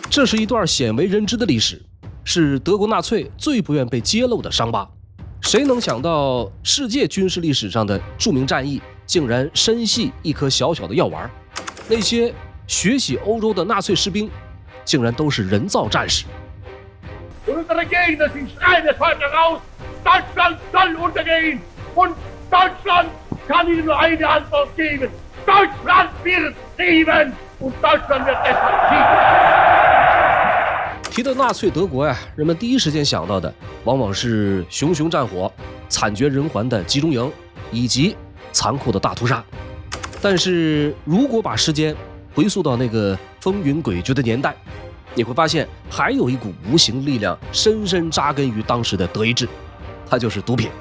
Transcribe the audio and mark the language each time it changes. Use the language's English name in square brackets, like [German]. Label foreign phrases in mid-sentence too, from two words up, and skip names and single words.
[Chinese] 这是一段鲜为人知的历史，是德国纳粹最不愿被揭露的伤疤。谁能想到世界军事历史上的著名战役竟然深系一颗小小的药丸？那些血洗欧洲的纳粹士兵竟然都是人造战士。 [German] Unsere Gegner sind schreiend heute raus. Deutschland soll untergehen. Und Deutschland kann Ihnen nur eine Antwort geben. Deutschland wird siegen. Und Deutschland wird deshalb siegen. [Chinese] 提到纳粹德国呀，人们第一时间想到的往往是熊熊战火、惨绝人寰的集中营以及残酷的大屠杀。但是如果把时间回溯到那个风云诡谲的年代，你会发现还有一股无形力量深深扎根于当时的德意志，它就是毒品。